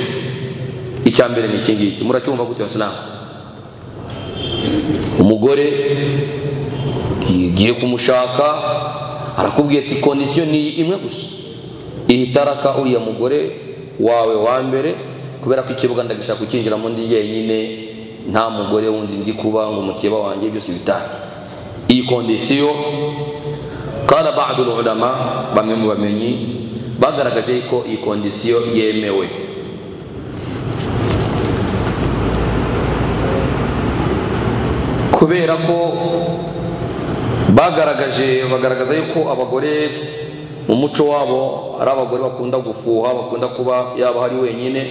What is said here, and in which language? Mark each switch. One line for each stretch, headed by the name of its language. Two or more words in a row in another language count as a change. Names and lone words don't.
Kinyarwanda: Icya mbere ni iki ngiki, muracyumva gute Wasilamu? Umugore giye kumushaka arakubwiye ati kondisiyo ni imwe gusa, ihitaraka uriya mugore wawe wa mbere, kubera ko ikibuga ndagishaka kukinjiramo ndi yenyine, nta mugore wundi ndi kuba ngo umukeba wanjye byose bitake. Iyi kondisiyo
Arabic: كان بعض العلماء,
Kinyarwanda: bamwe mu bamenyi bagaragaje ko iyi kondisiyo yemewe. Kubera ko bagaragaza yuko abagore mu muco wabo ari abagore bakunda gufuha, bakunda kuba yaba hari wenyine.